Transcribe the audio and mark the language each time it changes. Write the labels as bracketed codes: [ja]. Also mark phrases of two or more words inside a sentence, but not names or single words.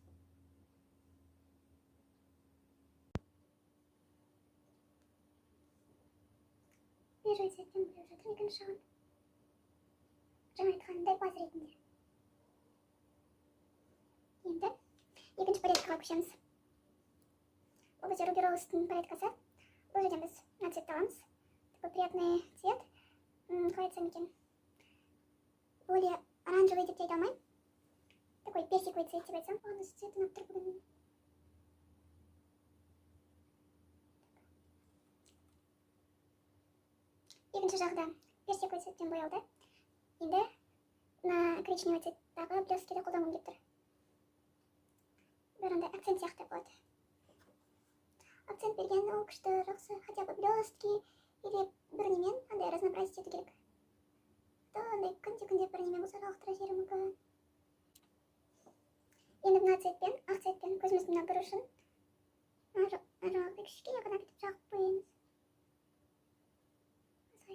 [kk] Бежевый цветтен бояп жатыр екінші жағын. Жаңа айтқанымдай база ретінде. Енді екінші палеткаға көшеміз. Бұл бізде Ruby Rose'тың палеткасы. Бұл жерден біз мына цветті аламыз. [ru] Такой приятный цвет. [kk] Қалай айтсам екен? [ru] Более оранжевый [kk] деп те айта алмаймын. [ru] Такой персиковый цвет [kk] деп айтсам. Оған осы цвет ұнап тұр бүгін. Екінші жағда персиковый цветтен боялды. Енді мына коричневый цветтағы блескіде қолданғым келіп тұр. Бір андай акцент сияқты болады. Акцент берген ол күшті жақсы, [ru] хотя бы блестки или [kk] бір немен андай разнообразить ету керек. То андай күнде бір немен болса жалықтыра жері мүмкін. Енді мына цветпен, ақ цветпен көзіміздің мына бір ұшын жаңағыдай кішкене ғана бүйтіп жағып қоямыз. Осылай.